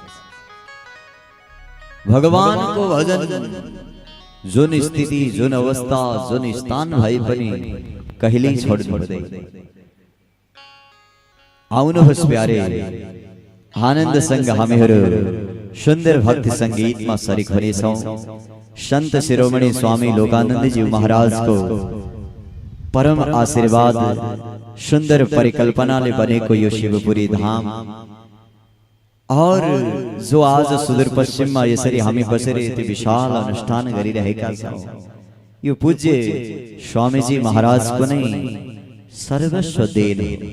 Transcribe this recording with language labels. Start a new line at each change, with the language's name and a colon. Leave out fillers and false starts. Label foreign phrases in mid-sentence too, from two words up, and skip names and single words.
Nepali: भगवानको भजन जुन स्थिति, जुन अवस्था, जुन स्थान भए पनि कहिल्यै छोड्नु हुँदैन। आउनुहोस् प्यारे, आनन्दसँग हामीहरू सुन्दर भक्ति संगीतमा शरीक हुनेछौं। संत शिरोमणि स्वामी लोकानंद जी महाराज को परम आशीर्वाद, सुंदर परिकल्पनाले बनेको यो शिवपुरी धाम और जो आज सुदूर पश्चिममा यसरी हामी बसेर यति विशाल अनुष्ठान गरिरहेका छौं, यो पूज्य स्वामीजी महाराजको नै सर्वस्व देन हो।